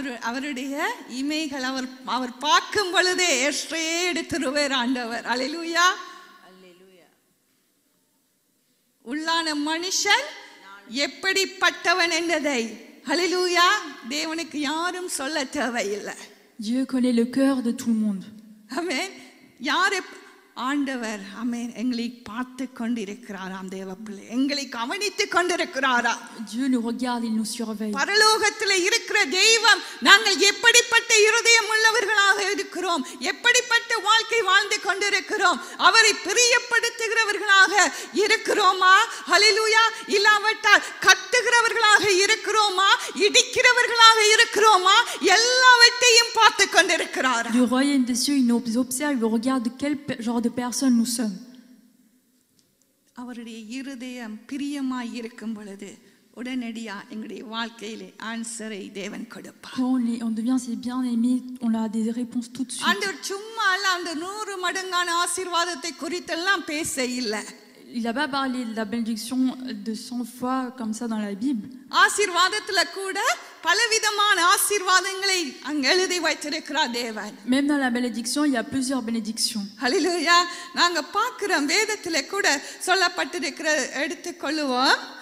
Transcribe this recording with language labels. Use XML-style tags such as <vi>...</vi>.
<ta>அவருடைய இமைகள் அவர் பார்க்கும் பொழுதே எடுத்துருவார் ஆண்டவர். அல்லேலூயா. உள்ளான மனுஷன் எப்படிப்பட்டவன் என்பதை ஹல்லேலூயா தேவனுக்கு யாரும் சொல்ல தேவையில்லை.</ta> <fr>Dieu connaît le cœur de tout le monde.</fr> <ta>ஆமென். யார் ஆண்டவர் ஆமென் எங்களை பார்த்து கொண்டிருக்கிறாராம். தேவ பிள்ளை எங்களை கவனித்துக் கொண்டிருக்கிறாரா.</ta> <fr>Dieu nous regarde, il nous surveille.</fr> <ta>பரலோகத்தில் இருக்கிற தெய்வம் நாங்கள் எப்படிப்பட்ட இருதயம் உள்ளவர்களாக இருக்கிறோம், எப்படிப்பட்ட வாழ்க்கை வாழ்ந்து கொண்டிருக்கிறோம், அவரை பிரியப்படுத்துகிறவர்களாக இருக்கிறோமா? ஹல்லேலூயா. இல்லாவிட்டால் கட்டுகிறவர்களாக இருக்கிறோமா, இடிக்கிறவர்களாக இருக்கிறோமா? எல்லாவற்றையும் பார்த்து கொண்டிருக்கிறார்.</ta> <fr>Du royaume des cieux, il nous observe, il regarde quel genre de personnes nous sommes.</fr> <ta>அவருடைய இருதயம் பிரியமாய் இருக்கும் பொழுது உடனடியா எங்களுடைய வாழ்க்கையிலே ஆன்சரை தேவன் கொடுப்பார்.</ta> <fr>Quand on devient ses bien-aimés, on a des réponses tout de suite.</fr> <ta>ஆண்டவர் சும்மா அந்த 100 மடங்கான ஆசீர்வாதத்தை குறித்தெல்லாம் பேச இல்லை.</ta> <fr>Il n'a pas parlé de la bénédiction de 100 fois comme ça dans la Bible.</fr> <ta>ஆசீர்வாதத்துல கூட பலவிதமான ஆசீர்வாதங்களை அங்க எழுதி வைத்திருக்கிறார் தேவன்.</ta> <fr>Même dans la bénédiction, il y a plusieurs bénédictions.</fr> <ta>ஹல்லேலூயா. நாங்க பார்க்கிறோம் வேதத்துல கூட சொல்லப்பட்டிருக்கிற எடுத்துக்கொள்ளுவோம்.</ta>